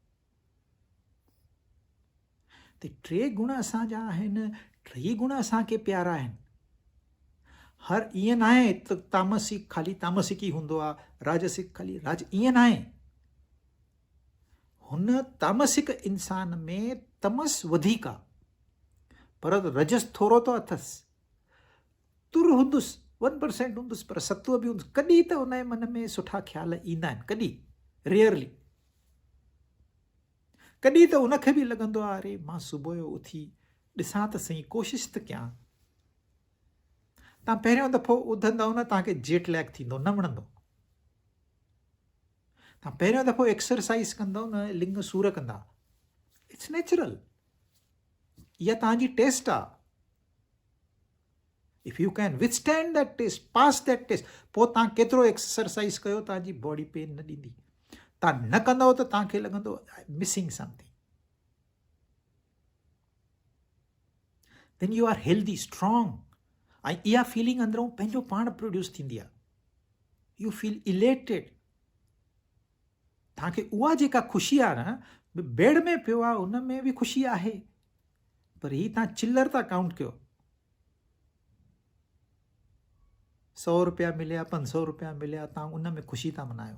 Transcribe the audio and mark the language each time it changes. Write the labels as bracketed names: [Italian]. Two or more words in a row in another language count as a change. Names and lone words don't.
[Sindhi] त 3 गुण असांजा आहिनि, 3 गुण असांखे प्यारा आहिनि। हर ईअं न आहे त तामसिक खाली तामसिक ई हूंदो आहे, राजसिक खाली ईअं न आहे। हुन तामसिक इंसान में तमस वधीक आहे, पर रजस थोरो तो अथसि। तुर हूंदुसि, 1% हूंदुसि पर सत्व बि हूंदुसि, कॾहिं त हुन जे मन में सुठा ख़्याल ईंदा आहिनि, कॾहिं, रेयरली। कॾहिं त उनखे बि लॻंदो आहे अरे मां सुबुह जो उथी ॾिसां त सही, कोशिशि त कयां। तव्हां पहिरियों दफ़ो उथंदव न, तव्हांखे [English] jet lag [Sindhi] थींदो, न वणंदो। तव्हां पहिरियों दफ़ो एक्सरसाइज कंदव न, लिंग सूर कंदा, [English] it's natural, [Sindhi] इहा तव्हांजी टेस्ट आहे। [English] If you can withstand that test, pass that test, [Sindhi] पोइ तव्हां केतिरो एक्सरसाइज कयो तव्हांजी [English] body pain [Sindhi] न ॾींदी। तव्हां न कंदव त तव्हांखे लॻंदो [English] missing something. Then you are healthy, strong, [Sindhi] ऐं इहा फीलिंग अंदरों पंहिंजो पाण प्रोड्यूस थींदी आहे। [English] You feel elated. [Sindhi] तव्हांखे उहा जेका ख़ुशी आहे न, बेड में पियो आहे, उन में बि ख़ुशी आहे, पर ही तव्हां चिल्लर था काउंट कयो। 100 रुपया मिलिया, 500 रुपया मिलिया, तव्हां उन में ख़ुशी था मनायो।